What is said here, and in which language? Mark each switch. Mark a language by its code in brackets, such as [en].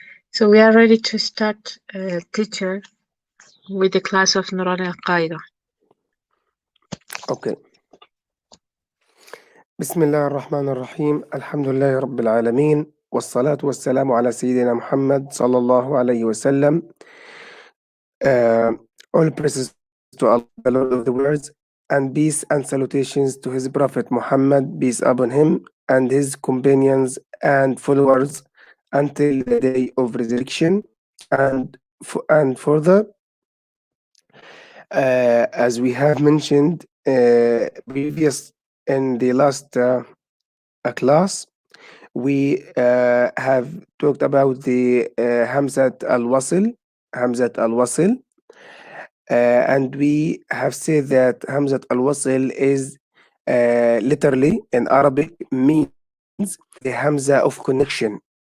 [en] So we are ready to start, teacher, with the class of Noorania Qaida. Okay. [ar] بسم الله الرحمن الرحيم الحمد لله رب العالمين والصلاة والسلام على سيدنا محمد صلى الله عليه وسلم. [en] All praises to Allah, the Lord of the worlds, and peace and salutations to his Prophet Muhammad, peace upon him, and his companions and followers until the day of resurrection. And further, as we have mentioned previous in the last class, we have talked about the Hamzat al-Wasl, and we have said that Hamzat al-Wasl is literally in Arabic means the Hamza of connection.